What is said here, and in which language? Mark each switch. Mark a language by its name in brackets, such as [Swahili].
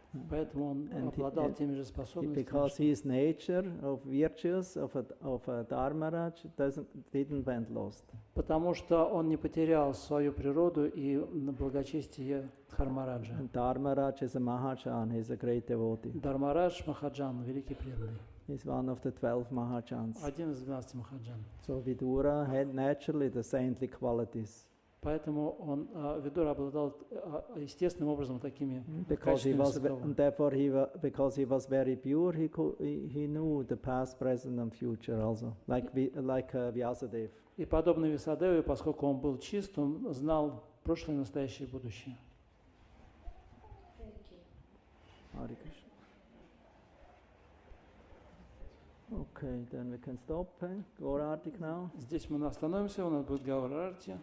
[Russian] Поэтому он обладал теми же способностями. [English] Because his nature of virtues of a Dharmaraj didn't went lost. [Russian] Потому что он не потерял свою природу и благочестие Дхармараджа. [English] Dharmaraj is a Mahajan, he's a great devotee. [Russian] Дхармарадж Махаджан, великий преданный. [English] He's one of the 12 Mahajans. [Russian] Один из 12 Махаджан. [English] So Vidura had naturally the saintly qualities. [Russian] Поэтому Видура обладал естественным образом такими качествами. Святого. [English] Because he was very pure, he knew the past, present and future also, like Vyasadeva. [Russian] И подобно Висадеве, поскольку он был чист, он знал прошлое, настоящее и будущее. [English] Okay, then we can stop. Gaurartik now. [Russian] Здесь мы остановимся, у нас будет Гаурарти.